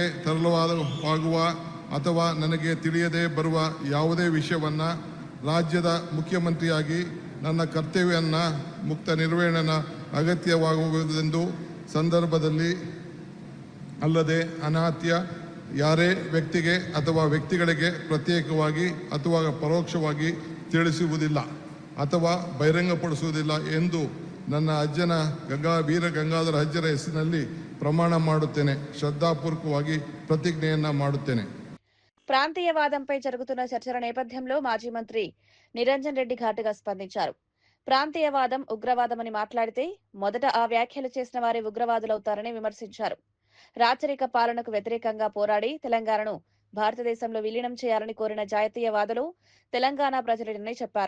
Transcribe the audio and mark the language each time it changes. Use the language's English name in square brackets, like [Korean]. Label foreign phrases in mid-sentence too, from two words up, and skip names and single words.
[Kannada] ತರಲಾಗುವ ಅಥವಾ ನನಗೆ ತಿಳಿಯದೇ ಬರುವ ಯಾವುದೇ ವಿಷಯವನ್ನು ರಾಜ್ಯದ ಮುಖ್ಯಮಂತ್ರಿಯಾಗಿ ನನ್ನ ಕರ್ತವ್ಯವನ್ನು ಮುಕ್ತ ನಿರ್ವಹಣೆ ಅಗತ್ಯವಾಗುವುದೆಂದು ಸಂದರ್ಭದಲ್ಲಿ ಅಲ್ಲದೆ ಅನಾತ್ಯ ಯಾರೇ ವ್ಯಕ್ತಿಗೆ ಅಥವಾ ವ್ಯಕ್ತಿಗಳಿಗೆ ಪ್ರತ್ಯೇಕವಾಗಿ ಅಥವಾ ಪರೋಕ್ಷವಾಗಿ ತಿಳಿಸುವುದಿಲ್ಲ ಅಥವಾ ಬಹಿರಂಗಪಡಿಸುವುದಿಲ್ಲ ಎಂದು ನನ್ನ ಅಜ್ಜನ ವೀರ ಗಂಗಾಧರ ಅಜ್ಜರ ಹೆಸರಿನಲ್ಲಿ ಪ್ರಮಾಣ ಮಾಡುತ್ತೇನೆ. ಶ್ರದ್ಧಾಪೂರ್ವಕವಾಗಿ ಪ್ರತಿಜ್ಞೆಯನ್ನ ಮಾಡುತ್ತೇನೆ. [Telugu] ప్రాంతీయవాదంపై జరుగుతున్న చర్చల నేపథ్యంలో మాజీ మంత్రి నిరంజన్ రెడ్డి ఘాటుగా స్పందించారు. ప్రాంతీయవాదం ఉగ్రవాదమని మాట్లాడితే మొదట ఆ వ్యాఖ్యలు చేసిన వారే ఉగ్రవాదులవుతారని విమర్శించారు. రాచరిక పాలనకు వ్యతిరేకంగా పోరాడి తెలంగాణను భారతదేశంలో విలీనం చేయాలని కోరిన జాతీయవాదులు తెలంగాణ ప్రజలేనని చెప్పారు.